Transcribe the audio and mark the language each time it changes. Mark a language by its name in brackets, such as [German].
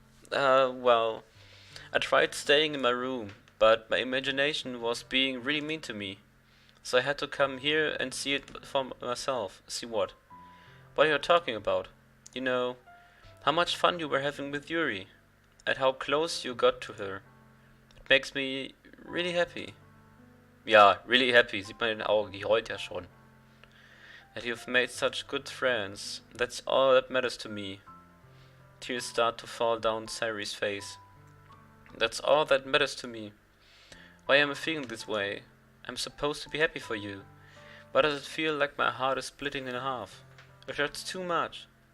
[English] Well, I tried staying in my room, but my imagination was being really mean to me. So I had to come here and see it for myself. See what? What are you talking about? You know, how much fun you were having with Yuri, and how close you got to her. It makes me really happy. [German] Ja, [English] really happy, [German] sieht man in den Augen, die heult ja schon. [English] And you've made such good friends. That's all that matters to me. Tears start to fall down Sayori's face. That's all that matters to me. Why am I feeling this way? I'm supposed to be happy for you. Why does it feel like my heart is splitting in half? It hurts too much.